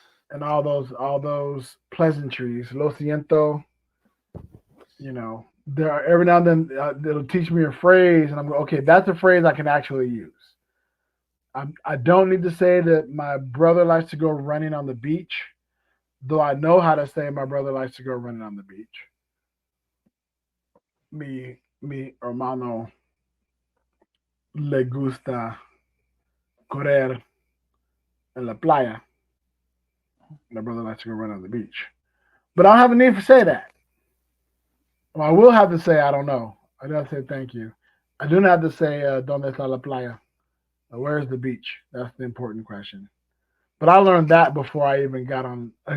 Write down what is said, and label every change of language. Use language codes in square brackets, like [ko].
[en] and all those pleasantries. [es] Lo siento, [en] there are every now and then it'll teach me a phrase, and I'm going, okay, that's a phrase I can actually use. I don't need to say that my brother likes to go running on the beach, though I know how to say my brother likes to go running on the beach. [es] Mi hermano le gusta correr en la playa. [en] My brother likes to go run on the beach. But I don't have a need to say that. Well, I will have to say I don't know. I do have to say thank you. I do not have to say [es] donde está la playa. [en] Where's the beach? That's the important question. But I learned that before I even got on.